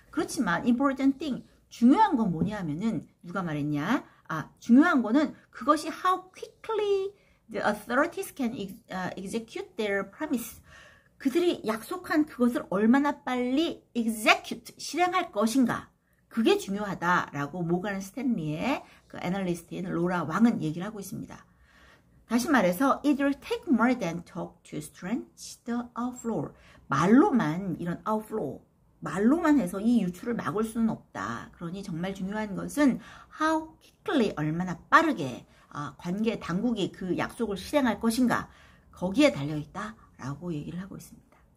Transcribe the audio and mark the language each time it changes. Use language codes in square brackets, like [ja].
[ko] 그렇지만 [en] important thing, [ko] 중요한 건 뭐냐면은 누가 말했냐? 중요한 거는 그것이 [en] how quickly the authorities can execute their promise. [ko] 그들이 약속한 그것을 얼마나 빨리 execute, 실행할 것인가. 그게 중요하다라고 모건 스탠리의 그 애널리스트인 로라 왕은 얘기를 하고 있습니다. 다시 말해서 [en] it will take more than talk to stretch the outflow. [ko] 이런 outflow, 말로만 해서 이 유출을 막을 수는 없다. 그러니 정말 중요한 것은 [en] how quickly, [ko] 얼마나 빠르게 관계 당국이 그 약속을 실행할 것인가, 거기에 달려있다라고 얘기를 하고 있습니다.